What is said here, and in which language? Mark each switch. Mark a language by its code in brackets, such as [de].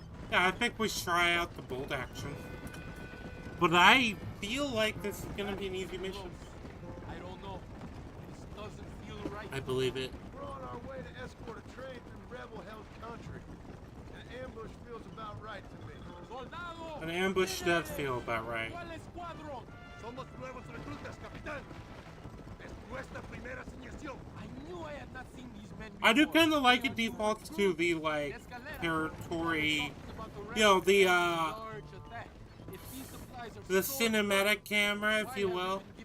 [en] Yeah, I think we should try out the bolt action. But I feel like this is gonna be an easy mission. I don't know. This doesn't feel right. I believe it. We're on our way to escort a train through rebel-held country. An ambush feels about right to me. [es] Soldado! [en] An ambush does feel about right. [es] ¿Cuál escuadrón? Somos nuevos reclutas, capitán. Es nuestra primera asignación. [en] I knew I had not seen these men I do before. kind of like it defaults to the, like, territory, you know, the cinematic camera, if you will.